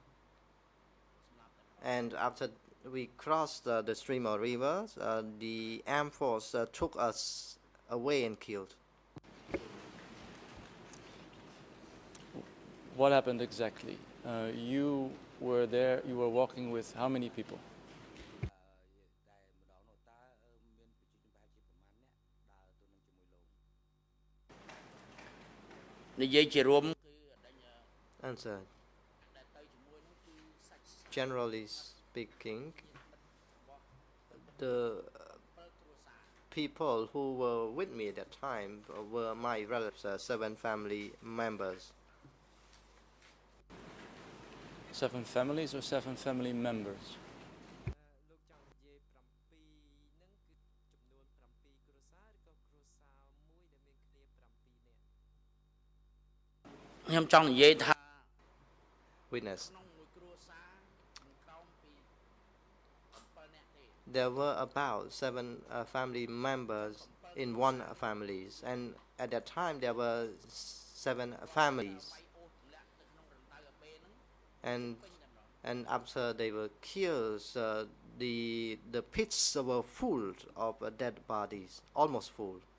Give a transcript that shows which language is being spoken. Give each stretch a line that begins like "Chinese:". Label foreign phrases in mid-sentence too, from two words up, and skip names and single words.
English: And after we crossed the stream or river, the armed force took us away and killed. What happened exactly? You were there, you were walking with how many people?
Khmer: និយាយជារួម
English: Answer. Generally speaking, the people who were with me at that time were my relatives, 7 family members. 7 families or 7 family members?
Khmer: ខ្ញុំចង់និយាយថា
English: Witness. There were about 7 family members in one family, and at that time there were 7 families. And after they were killed, the pits were full of dead bodies, almost full.